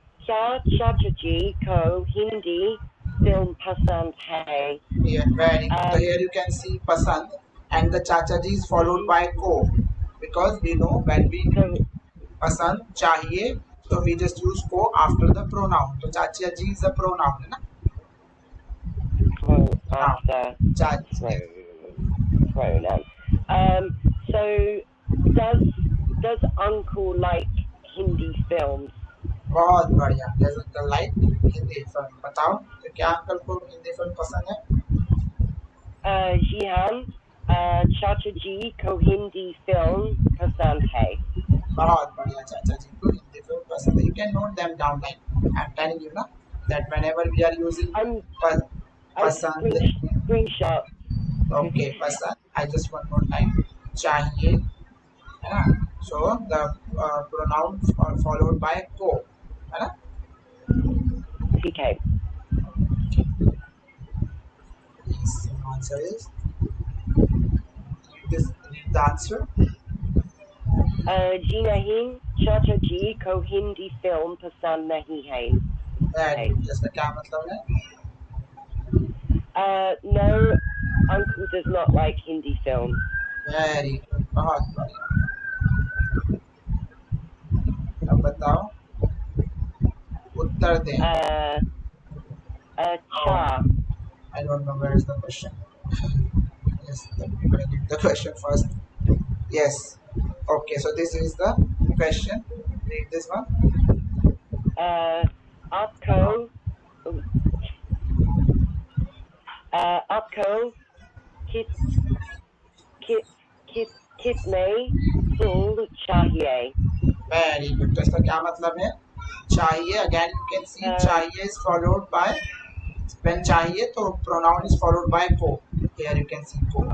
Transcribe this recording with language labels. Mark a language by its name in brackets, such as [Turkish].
[Hindi] क्या चाचाजी को हिंदी film पसंद है? [English] Yeah, very good. So Um, here you can see Pasand and the Chachaji is followed mhm. by Ko, because we know when we So, Pasand Chahiye, so we just use Ko after the pronoun. So Chachaji is a pronoun, है ना? Now, after Yes. pronoun. Um, so does does uncle like Hindi films? [Hindi] बहुत बढ़िया. [English] Does uncle like Hindi film? [Hindi] बताओ तो क्या uncle को Hindi film पसंद है? Jihan, चाचा जी को हिंदी film पसंद है. बहुत बढ़िया. चाचा जी को हिंदी फिल्म पसंद है. [English] You can note them down, like I'm telling you ना, that whenever we are using I'm I'm [Hindi] पसंद, [English] screenshot. okay, पसंद, I just one more time, चाहिए, है ना? So the pronouns are followed by को, है ना? CK. Yes, the answer is this. The answer. [Hindi] जी नहीं, चाचा जी को हिंदी film पसंद नहीं है. [English] Very [Hindi] है. good. इसका क्या मतलब है? [English] No, uncle does not like Hindi films. Very good. [Hindi] बहुत बढ़िया. अब बताओ, उत्तर दें. Uh, Oh, cha. [English] I don't know where is the question. Yes, I'm gonna give the question first. Yes. Okay, so this is the question. Read this one. [Hindi] Uh, आपको आपको कित कित कित कितने फूल चाहिए? [English] Very good. [Hindi] तो इसका क्या मतलब है? [English] चाहिए. Again, you can see Uh, चाहिए is followed by, when चाहिए तो pronoun is followed by को. Here you can see को.